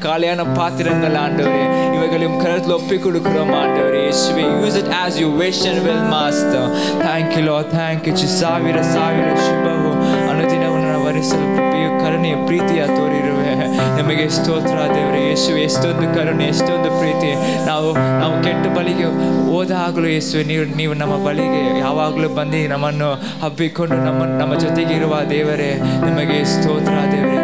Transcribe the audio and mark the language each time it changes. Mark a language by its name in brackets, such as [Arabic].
[Tamil] காலியான பாத்திரங்கள் ஆண்டவரே, இவைகளையும் கரத்தில் ஒப்பிக் கொடுக்கிறோம் ஆண்டவரே இயேசுவே. [English] Use it as you wish and will master. Thank you Lord, thank you. [Kannada] ಸಾವಿರ ಸಾವಿರ ಶುಭವು ಅನುದಿನವನ್ನು ವರಿಸಲು ಕೃಪೆಯು ಕರುಣೆಯ ಪ್ರೀತಿಯ ತೋರಿರುವೆ. ನಮಗೆ ಸ್ತೋತ್ರ ದೇವರೇ ಯೇಸುವೆ. ಎಷ್ಟೊಂದು ಕರುಣೆ, ಎಷ್ಟೊಂದು ಪ್ರೀತಿ. ನಾವು ಕೆಟ್ಟ ಬಳಿಗೆ ಹೋದಾಗಲೂ ಯೇಸುವೆ ನೀವು ನಮ್ಮ ಬಳಿಗೆ ಯಾವಾಗಲೂ ಬಂದು ನಮ್ಮನ್ನು ಹಬ್ಬಿಕೊಂಡು ನಮ್ಮ ಜೊತೆಗೆ ಇರುವ ದೇವರೇ, ನಿಮಗೆ ಸ್ತೋತ್ರ ದೇವರೇ.